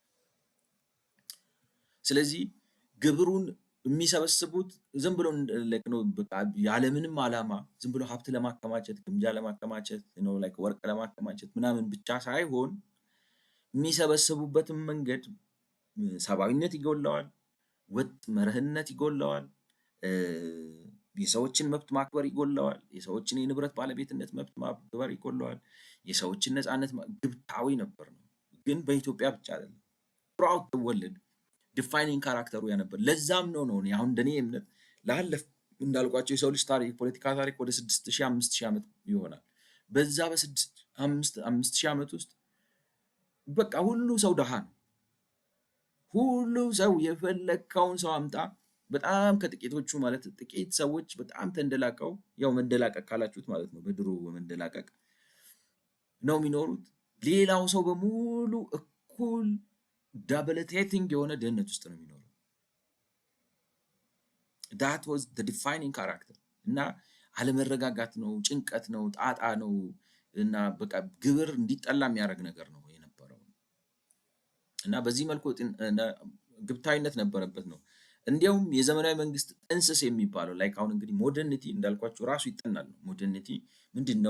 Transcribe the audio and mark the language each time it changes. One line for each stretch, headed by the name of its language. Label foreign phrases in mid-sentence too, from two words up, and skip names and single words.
Amharic: ስለዚህ ግብሩን የሚሰበስቡት ዝም ብሎ ነው በቃ ያለምንም ዓላማ ዝም ብሎ ሀብት ለማከማቸት ግምጃ ለማከማቸት ነው ላይክ ወርቅ ለማከማቸት ምናምን ብቻ ሳይሆን የሚሰበስቡበትን መንገድ ሰብአዊነት ይጎለዋል፣ ወጥ መርህነት ይጎለዋል፣ የሰዎችን መብት ማክበር ይጎለዋል፣ የሰዎችን የንብረት ባለቤትነት መብት ማክበር ይጎለዋል፣ የሰዎችን ነፃነት ግብታዊ ነበር ነው። ግን በኢትዮጵያ ብቻ አይደለም
English: throughout the world defining character
Amharic: ያ ነበር። ለዛም ነው አሁን እንደኔ እምነት ላለፍ እንዳልኳቸው የሰው ልጅ ታሪክ ፖለቲካ ታሪክ ወደ 6000 5000 ዓመት ይሆናል። በዛ በ5000 ዓመት ውስጥ በቃ ሁሉ ሰው ደሃ ነው። ሁሉ ሰው የፈለከውን ሰው አምጣ፣ በጣም ከጥቂቶቹ ማለት ጥቂት ሰዎች በጣም ተንደላቀው፣ ያው መንደላቀቅ ካላችሁት ማለት ነው በድሮ መንደላቀቅ ነው የሚኖሩት። ሌላው ሰው በሙሉ እኩል ዳብሊቴቲንግ የሆነ ድህነት ውስጥ ነው የሚኖረው።
English: that was the defining character
Amharic: እና አለመረጋጋት ነው፣ ጭንቀት ነው፣ ጣጣ ነው እና በቃ ግብር እንዲጠላ የሚያደርግ ነገር ነው የነበረው እና በዚህ መልኩ ግብታዊነት ነበረበት ነው። እንዲያውም የዘመናዊ መንግስት ጥንስስ የሚባለው ላይክ አሁን እንግዲህ ሞደርኒቲ እንዳልኳችሁ ራሱ ይጠናል። ሞደርኒቲ ምንድን ነው?